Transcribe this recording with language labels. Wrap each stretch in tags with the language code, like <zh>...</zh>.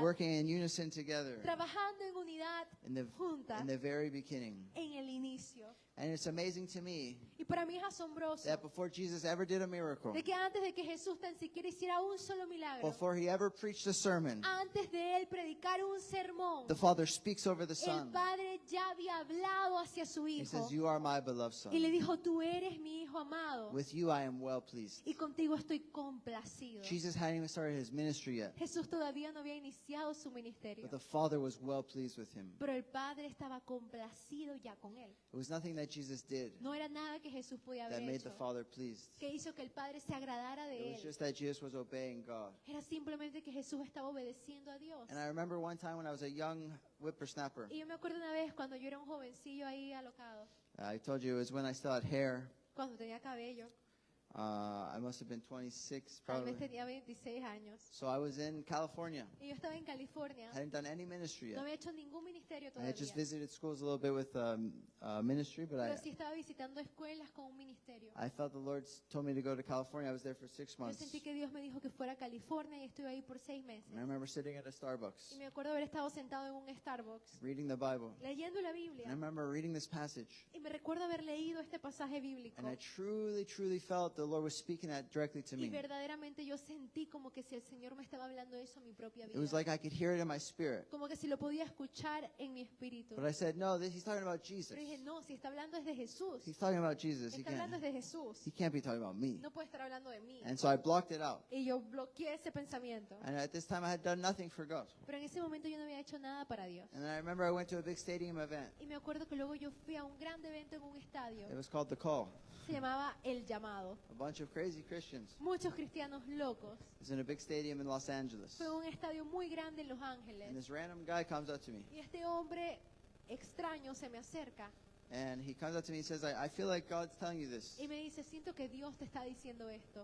<en>working in unison together</en> <es>trabajando en unidad</es> <en>in</en> <es>juntas</es> <en>the very beginning.</en> <es>en el inicio.</es> <en>And it's amazing to me</en> <es>Y para mí es asombroso</es> <en>that before Jesus ever did a miracle,</en> <es>de que antes de que Jesús tan siquiera hiciera un solo milagro,</es> <en>before he ever preached a sermon,</en> <es>antes de Él predicar un sermón,</es> <en>the Father speaks over the</en> <es>el</es> <en>Son.</en> <es>Padre ya había hablado hacia su</es> <en>He</en> <es>Hijo</es> <en>says, You are my beloved</en> <es>y le</es> <en>Son.</en> <es>dijo, tú eres mi Hijo amado</es> <en>With you I am well pleased.</en> <es>y contigo estoy complacido.</es> <en>Jesus hadn't even started his ministry yet,</en> <es>Jesús todavía no había iniciado su ministerio,</es> <en>but the Father was well pleased with him.</en> <es>pero el Padre estaba complacido ya con Él.</es> <en>It was nothing that Jesus did</en> <es>No era nada que Jesús podía</es> <en>that</en> <es>haber</es> <en>made the</en> <es>hecho</es> <en>Father pleased.</en> <es>que hizo que el Padre se agradara</es> <en>It</en> <es>de</es> <en>was</en> <es>Él.</es> <en>just that Jesus was obeying God.</en> <es>Era simplemente que Jesús estaba obedeciendo a Dios.</es> <en>And I remember one time when I was a young whippersnapper.</en> <es>Y yo me acuerdo una vez cuando yo era un jovencillo ahí alocado,</es> <en>I told you it was when I still had hair.</en> <es>cuando tenía cabello.</es> <en>I must have been 26</en> <es>Tal</es> <en>probably.</en> <es>vez tenía 26 años.</es> <en>So I was in California.</en> <es>Y yo estaba en California.</es> <en>Hadn't done any ministry</en> <es>No</es> <en>yet.</en> <es>había hecho ningún ministerio</es> <en>I had just</en> <es>todavía.</es> <en>visited schools a little bit with ministry, but</en> <es>Pero sí estaba visitando escuelas con un ministerio.</es> <en>I felt the Lord told me to go to California. I was there for 6</en> <es>Yo</es> <en>months.</en> <es>sentí que Dios me dijo que fuera a California y estuve ahí por 6 meses.</es> <en>And I remember sitting at a Starbucks,</en> <es>Y me acuerdo haber estado sentado en un Starbucks</es> <en>reading the Bible.</en> <es>leyendo la</es> <en>And I</en> <es>Biblia.</es> <en>remember reading this passage.</en> <es>Y me recuerdo haber leído este pasaje bíblico.</es> <en>And I truly felt the Lord was speaking that directly to</en> <es>Y verdaderamente yo sentí como que si el Señor me estaba hablando eso a mi propia</es> <en>It was</en> <es>vida.</es> <en>like I could hear it in my spirit.</en> <es>Como que si lo podía escuchar en mi espíritu.</es> <en>But I said, no, he's talking about Jesus.</en> <es>Pero dije, no, si está hablando es de Jesús.</es> <en>He's talking about Jesus.</en> <es>Está hablando es de Jesús.</es> <en>He can't be talking about me.</en> <es>No puede estar hablando de mí.</es> <en>And so I blocked it out.</en> <es>Y yo bloqueé ese pensamiento.</es> <en>And at this time I had done nothing for God.</en> <es>Pero en ese momento yo no había hecho nada para Dios.</es> <en>And then I remember I went to a big stadium event.</en> <es>Y me acuerdo que luego yo fui a un gran evento en un estadio.</es> <en>It was called The Call.</en> <es>Se llamaba El Llamado.</es> <en>A bunch of crazy Christians.</en> <es>Muchos cristianos locos.</es> <en>It was in a big stadium in Los Angeles.</en> <es>Fue un estadio muy grande en Los</es> <en>And</en> <es>Ángeles.</es> <en>this random guy comes up to me.</en> <es>Y este hombre extraño se me acerca</es> <en>And he comes up to me and says, I feel like God's telling you this.</en> <es>y me dice, siento que Dios te está diciendo esto.</es>